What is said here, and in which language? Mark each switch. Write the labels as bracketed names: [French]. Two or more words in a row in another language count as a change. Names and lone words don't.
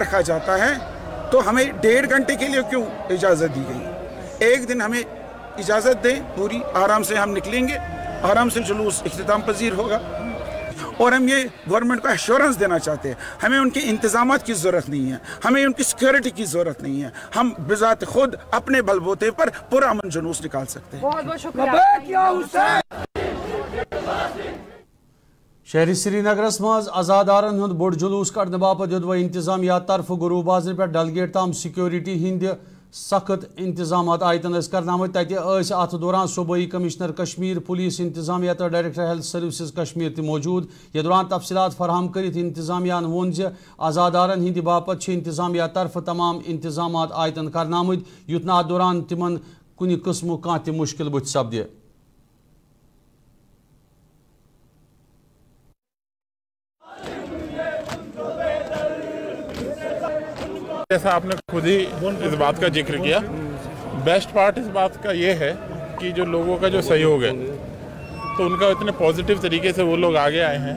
[Urdu] رکھا جاتا ہے تو ہمیں 1.5 گھنٹے کے لیے کیوں اجازت دی گئی ایک دن ہمیں اجازت دیں پوری آرام سے ہم نکلیں گے آرام سے جلوس اختتام پذیر ہوگا اور ہم یہ گورنمنٹ کو ایشورنس دینا چاہتے ہیں ہمیں ان کے انتظامات کی ضرورت نہیں ہے ہمیں ان کی سیکورٹی کی ضرورت نہیں ہے ہم بذات خود اپنے بل بوتے پر پرامن جلوس نکال سکتے ہیں بہت بہت شکریہ [Kashmiri] شہر سری نگرس مز آزادارن ہند بوڑ جلوس کڑنے باپت دو انتظامیہ طرف گرو بازر پہ ڈل گیٹ تام سیکورٹی ہند سخت انتظامات آیتن کرنا آمت تتہ ات دوران صوبائی کمشنر کشمیر پولیس انتظامیہ تو ڈائریکٹر ہیلتھ سروسز کشمیر تہ موجود یہ دوران تفصیلات فراہم کرت انتظامیہ وون ز آزادارن ہند باپت انتظامیہ طرف تمام انتظامات آیتن کرنا آمت یتھ ات دوران تمن کن قسم کھانا تہ مشکل بت سپدے [Urdu] جیسا آپ نے خود ہی اس بات کا ذکر کیا [English] best part [Urdu] اس بات کا یہ ہے کہ جو لوگوں کا جو سہیوگ ہے تو ان کا اتنے پازیٹیو طریقے سے وہ لوگ آگے آئے ہیں